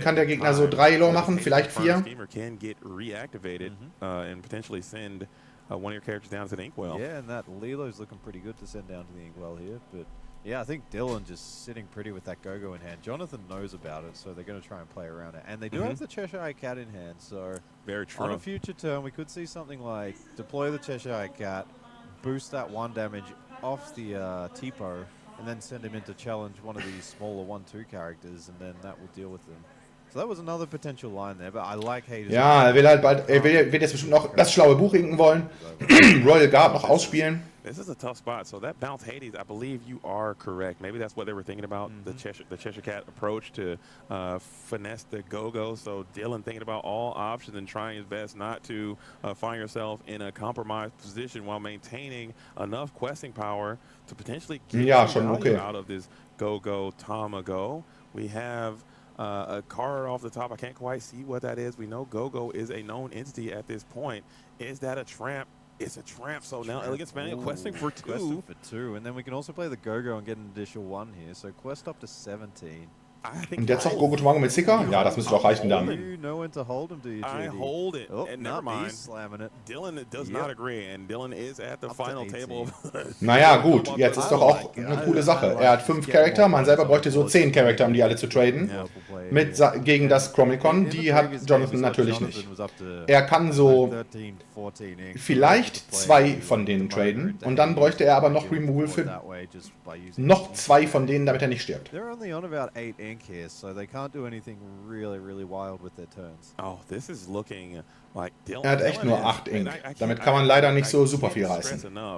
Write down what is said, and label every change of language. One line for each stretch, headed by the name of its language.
German: kann der Gegner so 3 Lore machen, vielleicht 4.
English: Can get reactivated and potentially send one of your characters down to the Inkwell. Yeah, and that Lilo's looking pretty good to send down to the Inkwell here, but yeah, I think Dillon just sitting pretty with that Go-Go in hand. Jonathan knows about it, so they're going to try and play around it. And they do have the Cheshire Cat in hand, so very true. On a future turn, we could see something like deploy the Cheshire Cat, boost that 1 damage off the Tipo, and then send him in to challenge one of these smaller 1/2 characters, and then that will deal with them. So that was another potential line there, but I like Hades.
German: Ja, er will halt bald, wird jetzt bestimmt noch das schlaue Buch inken wollen, Royal Guard noch ausspielen.
English: This is a tough spot. So that bounce Hades, I believe you are correct. Maybe that's what they were thinking about, the Cheshire Cat approach to finesse the Go-Go. So Dillon thinking about all options and trying his best not to find yourself in a compromised position while maintaining enough questing power to potentially get out of this Go-Go Tamago. We have a card off the top. I can't quite see what that is. We know Go-Go is a known entity at this point. Is that a tramp? It's a tramp. So now Elegant Spaniel questing for 2. Questing for 2. And then we can also play the Go-Go and get an additional 1 here. So quest up to 17.
German: Und jetzt noch Go-Go Tamago mit Sticker? Ja, das müsste doch reichen dann.
English: You know when to hold him, do you, I hold it. Oh, and never mind. He's slamming it. Dillon does not agree, and Dillon is at the final table.
German: Naja, gut. Jetzt ist doch auch eine coole Sache. Er hat 5 Charakter. Man selber bräuchte so 10 Charakter, um die alle zu traden. Gegen das Chromicon. Die hat Jonathan natürlich nicht. Er kann so vielleicht 2 von denen traden. Und dann bräuchte er aber noch Removal für noch 2 von denen, damit er nicht stirbt.
English: Here, so they can't do anything really wild with their turns. Oh, this is looking like Dillon.
German: Er hat echt nur 8 Ink. Damit kann man leider nicht so super viel reißen.